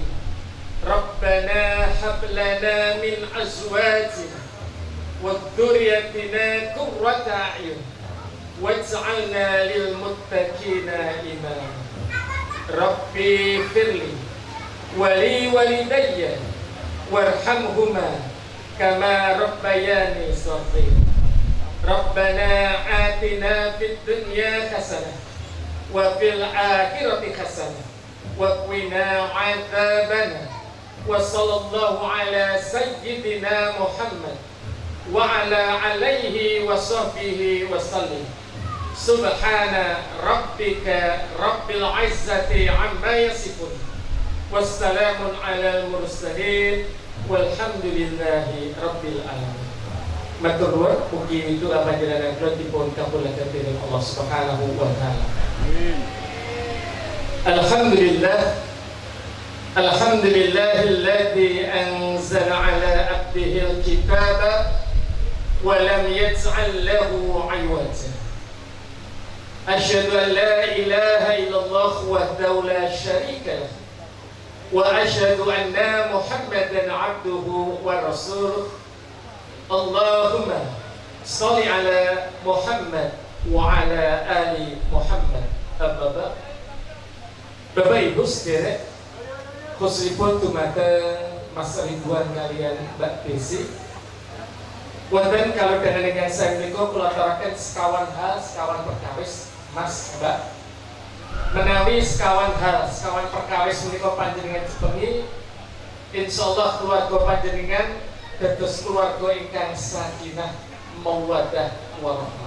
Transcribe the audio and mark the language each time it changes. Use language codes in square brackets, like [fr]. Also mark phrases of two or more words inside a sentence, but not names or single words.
[ar] ربنا هب لنا من أزواجنا وذرياتنا قرة أعين واجعلنا للمتقين إماما. رب فرلي ولي والدي وارحمهما كما ربياني صغيرا. ربنا آتنا في الدنيا حسنة وفي الآخرة حسنة وقنا عذاب النار. وصلى الله على سيدنا محمد وعلى آله وصحبه وسلم. سبحان ربك رب العزة عما يصفون. وسلام على المرسلين والحمد لله رب العالمين. [jv] Matur nuwun, mugi itu panjenengan kula dipun kabulaken dening [ar] الله سبحانه وتعالى. Alhamdulillah. الحمد لله الذي أنزل على عبده الكتاب ولم يجعل له عوجا. أشهد أن لا إله إلا الله وحده لا شريك له وأشهد أن محمدا عبده ورسوله. اللهم صل على محمد وعلى آل محمد. [jv] Bapak Ibu sedherek, khususipun dumateng Mas Ridwan kalian Mbak Desi, wonten [id] kalau dengan saya [jv] menika kula aturaken sekawan hal sekawan perkawis Mas Mbak, menawi sekawan hal sekawan perkawis menika panjenengan sepengi, insyaallah keluarga panjenengan dados keluarga ingkang [ar] سكينة مودة ورحمة.